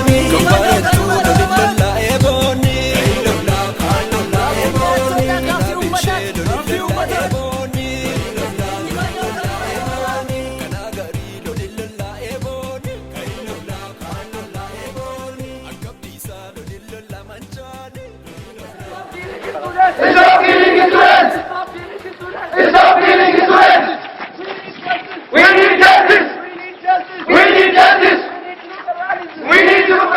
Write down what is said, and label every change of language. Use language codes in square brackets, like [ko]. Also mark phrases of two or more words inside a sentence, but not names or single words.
[om] Kan baay'attuu loli lola, eebooni. Kan abishee loli lola, eebooni. Kan agarii loli lola, eebooni. Kan abdiisaa loli lola, mancaani. [en] Stop killing students! Stop killing students! We need justice! We need justice! We need to